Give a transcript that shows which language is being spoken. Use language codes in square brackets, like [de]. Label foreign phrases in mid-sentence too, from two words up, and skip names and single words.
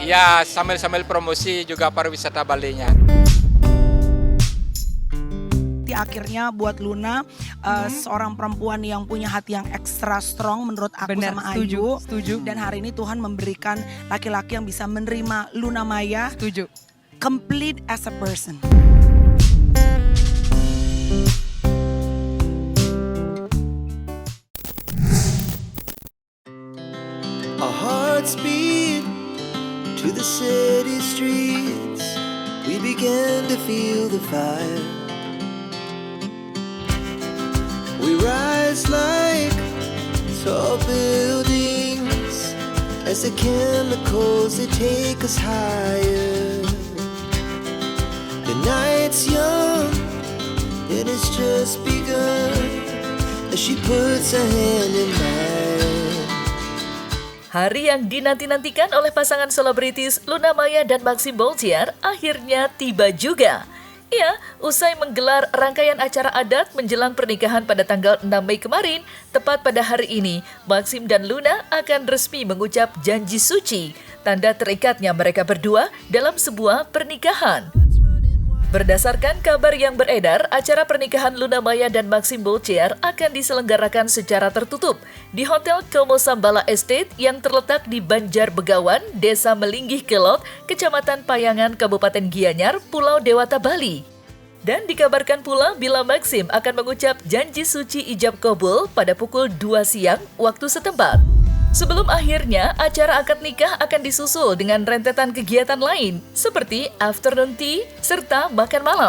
[id] Iya, sambil promosi juga pariwisata Balinya. Akhirnya buat Luna seorang perempuan yang punya hati yang ekstra strong menurut aku. Benar, sama setuju, Ayu. setuju. Dan hari ini Tuhan memberikan laki-laki yang bisa menerima Luna Maya Setuju. [en] complete as a person. Our hearts beat to the city streets. We began to feel the fire. We rise like tall buildings as the chemicals they take us higher. The night's young and it's just begun as she puts her hand in mine. [id] Hari yang dinanti-nantikan oleh pasangan selebritis Luna Maya dan Maxim Boltier akhirnya tiba juga. Ya, usai menggelar rangkaian acara adat menjelang pernikahan pada tanggal 6 Mei kemarin, tepat pada hari ini, Maxim dan Luna akan resmi mengucap janji suci, tanda terikatnya mereka berdua dalam sebuah pernikahan. Berdasarkan kabar yang beredar, acara pernikahan Luna Maya dan Maxim Boltier akan diselenggarakan secara tertutup di Hotel Como Sambala Estate yang terletak di Banjar Begawan, Desa Melinggih Kelot, Kecamatan Payangan, Kabupaten Gianyar, Pulau Dewata, Bali. Dan dikabarkan pula bila Maxim akan mengucap janji suci ijab kabul pada pukul 2 siang waktu setempat. Sebelum akhirnya, acara akad nikah akan disusul dengan rentetan kegiatan lain seperti [en] afternoon tea [id] serta makan malam.